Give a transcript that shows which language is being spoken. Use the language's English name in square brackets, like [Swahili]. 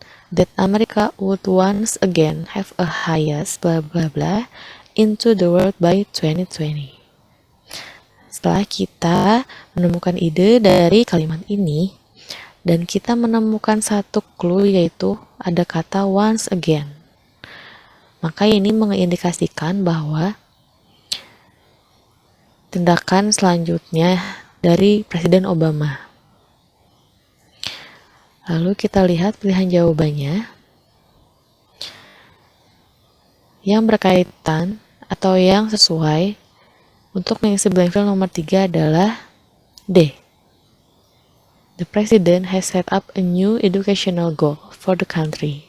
[English] That America would once again have a highest, bla bla bla, into the world by 2020. [Indonesian] Setelah kita menemukan ide dari kalimat ini, dan kita menemukan satu clue yaitu ada kata once again. Maka ini mengindikasikan bahwa tindakan selanjutnya dari Presiden Obama. Lalu kita lihat pilihan jawabannya. Yang berkaitan atau yang sesuai untuk mengisi blank field nomor 3 adalah D. [English] The President has set up a new educational goal for the country.